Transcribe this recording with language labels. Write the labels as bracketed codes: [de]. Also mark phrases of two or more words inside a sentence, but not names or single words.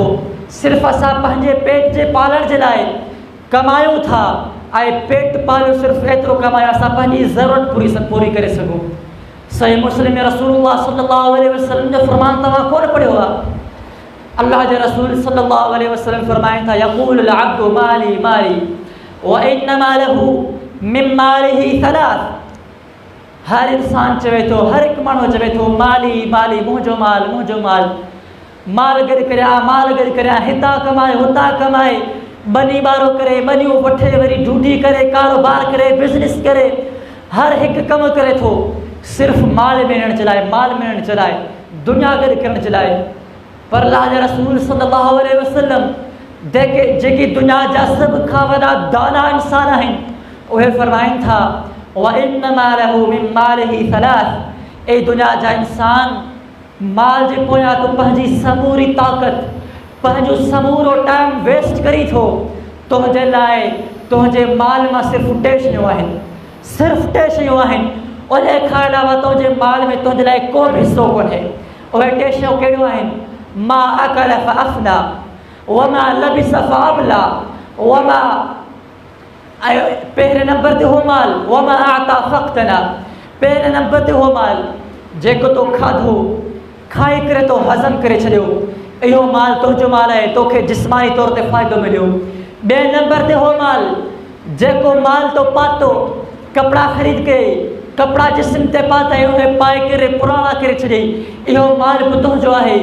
[sd] सिर्फ़ु असां पंहिंजे पेट जे पालण जे लाइ कमायूं था, ऐं पेट पालियो सिर्फ़ु एतिरो कमायो असां पंहिंजी ज़रूरत पूरी करे सघूं। सही मुस्लिम में रसूलुल्लाह [ar] صلى الله عليه وسلم [sd] जो फ़रमान तव्हां कोन पढ़ियो आहे? अल्लाह जे रसूल [ar] صلى الله عليه وسلم [sd] फ़रमाइनि था, [ar] يقول العبد مالي مالي وإنما له من ماله ثلاث. [sd] हर इंसान चवे थो, हर हिकु माण्हू चवे थो, [ar] مالي مالي, [sd] मुंहिंजो माल, मुंहिंजो माल। माल गॾु करियां, माल गॾु करियां, हितां कमाए हुतां कमाए, ॿनी ॿारो करे, ॿनियूं वठे, वरी ड्यूटी करे, कारोबार करे, बिज़नेस करे, हर हिकु कमु करे थो सिर्फ़ु माल मिलण जे लाइ, माल मिलण जे लाइ, दुनिया गॾु करण जे लाइ। पर अल्लाह जे रसूल [ar] صلى الله عليه وسلم [sd] जेके दुनिया जा सभ खां वॾा दाना इंसान आहिनि, उहे फ़रमाइनि था, [ar] وإنما له من ماله ثلاث. [sd] ए दुनिया जा इंसान, माल जे पोयां तूं पंहिंजी समूरी ताक़त, पंहिंजो समूरो [en] time waste [sd] करी थो। तुंहिंजे लाइ तुंहिंजे माल मां सिर्फ़ु 2 शयूं आहिनि, सिर्फ़ु 2 शयूं आहिनि। उन खां अलावा तुंहिंजे माल में तुंहिंजे लाइ को बि हिसो कोन्हे। उहे 2 शयूं कहिड़ियूं आहिनि? [ar] ما أكل فأفنى، وما لبس فأبلى، وما, [sd] पहिरें नंबर ते हो माल, [ar] وما أعطى فاقتنى. [sd] पहिरें नंबर ते हो माल जेको तो खाधो, खाई करे तो हज़म करे छॾियो, इहो माल तुंहिंजो माल आहे, तोखे जिस्मानी तौर ते फ़ाइदो मिलियो। ॿिए नंबर ते हो माल जेको माल तो पातो, कपिड़ा ख़रीद के, कपिड़ा जिस्म ते पाता, उहे पाए करे पुराणा करे छॾियई, इहो माल बि तुंहिंजो आहे।